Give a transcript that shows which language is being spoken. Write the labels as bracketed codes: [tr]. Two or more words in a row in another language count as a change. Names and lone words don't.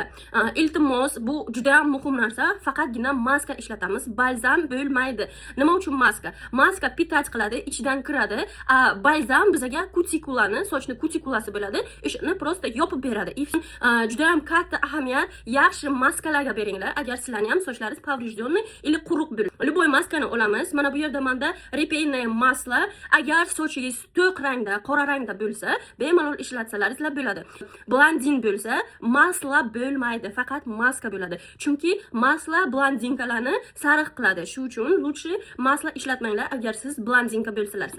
[uz] Iltimos, bu juda ham muhim narsa. Faqatgina maska ishlatamiz, balzam bo'lmaydi. Nima uchun maska? Maska pitach qiladi, ichidan kiradi. Balzam bizga kutikulani, sochni kutikulasi bo'ladi. O'shani prosta yopib beradi. Juda ham katta ahamiyat. Yaxshi maskalarga beringlar. Agar sizlarning ham sochlaringiz [ru] поврежденный или [uz] quruq bo'lsa. Любой maskani olamiz. Mana bu yerda menda [ru] репейное масло. [uz] Agar sochingiz to'q rangda, qora rangda bo'lsa, bemalol ishlatsalaringiz bo'ladi. Blondin bo'lsa masla bo'lmaydi, faqat maska bo'ladi. Chunki masla blondinkalarni sariq qiladi. Shu uchun lучше masla ishlatmanglar agar siz blondinka bo'lsalarsizlar.